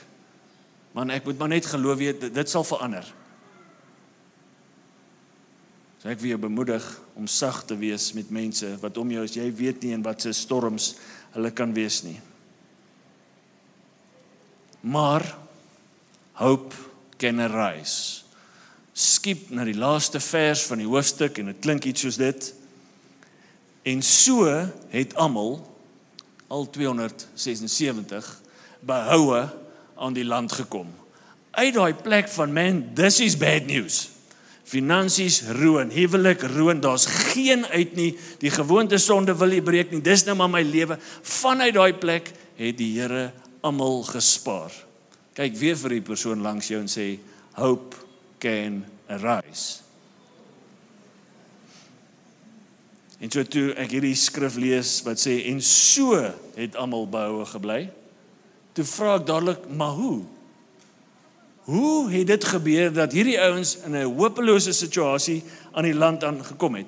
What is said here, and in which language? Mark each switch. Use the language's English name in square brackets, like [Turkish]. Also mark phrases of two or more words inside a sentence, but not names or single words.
[Afrikaans] Man, ek moet maar net geloof weet, dit sal verander. So ek wil jou bemoedig om sag te wees met mense wat om jou is, jy weet nie in wat se storms hulle kan wees nie. [English] Maar hope can arise. [Afrikaans] Skiep na die laaste vers van die hoofstuk en dit klink iets soos dit. En so het almal, al 276, behoue aan die land gekom. Uit daai plek van man, [English] this is bad news. [Afrikaans] Finansies roon, huwelik roon, daar's geen uit nie, die gewoonte sonde wil nie breek nie, dis nou maar my lewe. Vanuit daai plek het die Here almal gespaar. Kyk weer vir die persoon langs jou en sê, [English] hope can arise. [Afrikaans] En so toe ek hierdie skrif lees wat sê, en so het almal behoue gebly, toe vra ek dadelik, maar hoe? Hoe het dit gebeur dat hierdie ouens in 'n hopelose situasie aan die land aangekom het?